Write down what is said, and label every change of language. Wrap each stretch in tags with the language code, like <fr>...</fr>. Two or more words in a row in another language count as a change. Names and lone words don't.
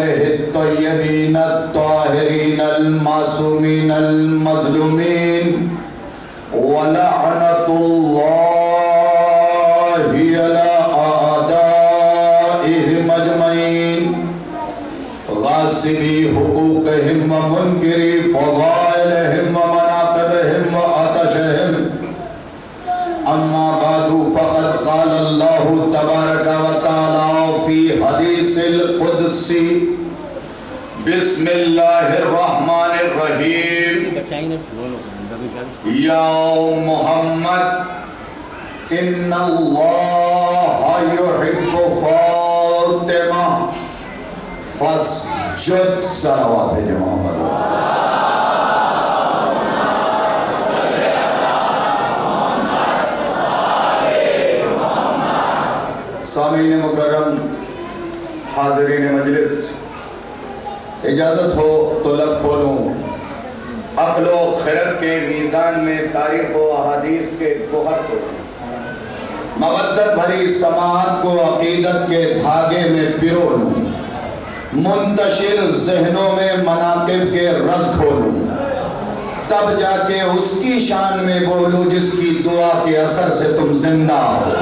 <ar>طيبين طاهرين معصومين مظلومين ولعنة الله على أعدائهم أجمعين غاصبي حقوقهم ومنكري فضائلهم ومناقبهم وآتشهم أما بعد فقد قال الله تبارك وتعالى في الحديث القدسي بسم الله الرحمن الرحيم يا محمد إن الله يحب فاطمة فاسجد</ar> <hi>सलवात भेजे मोहम्मद। सामीन मुकर्रम, हाज़रीन मजलिस, इजाज़त हो तो लब खोलूं। अक़्ल व खिरत के मीज़ान में तारीख़ व अहादीस के गोहर को, मवद्दत भरी समाअत को अक़ीदत के धागे में पिरो लूं, मुंतशिर ज़हनों में मनाक़िब के रज़ खोलूं, तब जाके उसकी शान में बोलूं जिसकी दुआ के असर से तुम जिंदा हो।</hi>